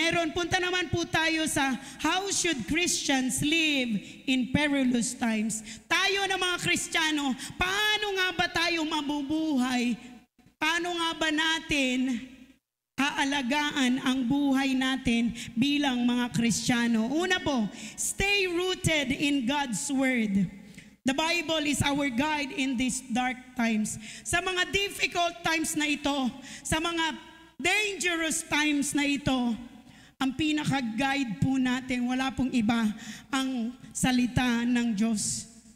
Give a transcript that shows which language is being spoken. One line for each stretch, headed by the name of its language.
Filipino: Punta naman po tayo sa
English: how should Christians live in perilous times.
Filipino: Tayo na mga Kristiyano, paano nga ba tayo mabubuhay? Paano nga ba natin aalagaan ang buhay natin bilang mga Kristiyano? Una po,
English: stay rooted in God's Word. The Bible is our guide in these dark times.
Filipino: Sa mga difficult times na ito, sa mga dangerous times na ito, Ang pinaka-guide po natin, wala pong iba, ang salita ng Diyos.